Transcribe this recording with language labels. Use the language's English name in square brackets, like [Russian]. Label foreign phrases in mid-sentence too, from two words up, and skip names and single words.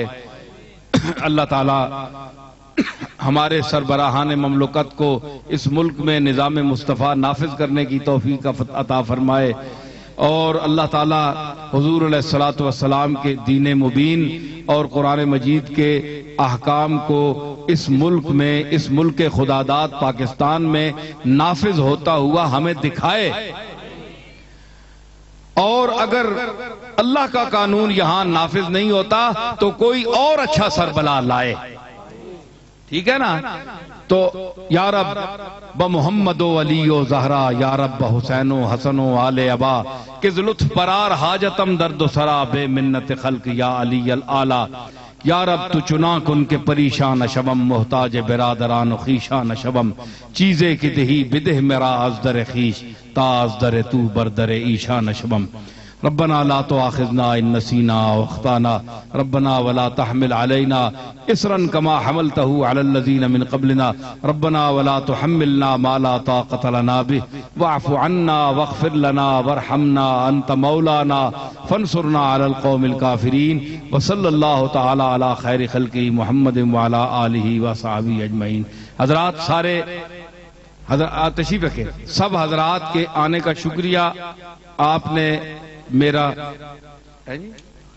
[Urdu] اللہ تعالیٰ ہمارے سربراہان مملکت کو اس ملک میں نظام مصطفیٰ نافذ کرنے کی توفیق عطا فرمائے، اور اللہ تعالیٰ حضور [Arabic] علیہ الصلوۃ والسلام [Urdu] کے دین مبین اور قرآن مجید کے احکام کو اس ملک میں، اس ملک خداداد پاکستان میں نافذ ہوتا ہوا ہمیں دکھائے. اور اگر اللہ کا قانون یہاں نافذ نہیں ہوتا تو کوئی اور اچھا سربراہ لائے. ٹھیک ہے نا؟ تو [Persian] یا رب بمحمد و علی و زہرا، یا رب حسین و حسن و آل ابا، کز لطف پرار حاجتم درد و سرا بے منت خلق یا علی العالی. یا رب تو چنا کن کے پریشان شبم، محتاج برادران و خیشان شبم، چیزے کی دہی بدہ میرا از در خیش، تا از در تو بردر ایشان شبم. [Arabic] ربنا لا تؤاخذنا ان نسینا واخطانا، ربنا ولا تحمل علينا اسرا كما حملته على الذين من قبلنا، ربنا ولا تحملنا ما لا طاقة لنا به، واعف عنا واغفر لنا وارحمنا انت مولانا فانصرنا على القوم الكافرين. وصلى الله تعالى على خير خلقه محمد وعلى آله وصحبه اجمعین. [Urdu] حضرات سارے حضرات تشریف رکھیں، سب حضرات کے آنے کا شکریہ. آپ نے میرا